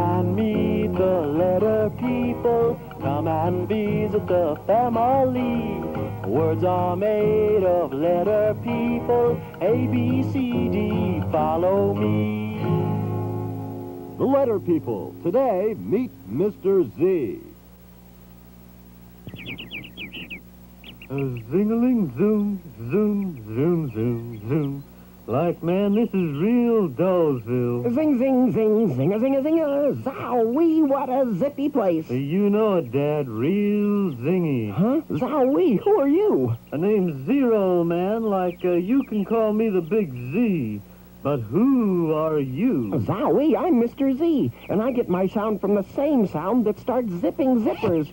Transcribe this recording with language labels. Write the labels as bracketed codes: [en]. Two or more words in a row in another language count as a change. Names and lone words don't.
[en] and meet the letter people. Come and visit the family. Words are made of letter people. A, B, C, D, follow me. The letter people. Today, meet Mr. Z. Zing-a-ling, zoom, zoom, zoom, zoom, zoom. Like, man, this is real Dollsville. Zing, zing, zing, zing-a-zing-a-zing-a. Zowie, what a zippy place. You know it, Dad. Real zingy. Huh? Zowie, who are you? My name's Zero, man. Like, you can call me the Big Z. But who are you? Zowie, I'm Mr. Z, and I get my sound from the same sound that starts zipping zippers.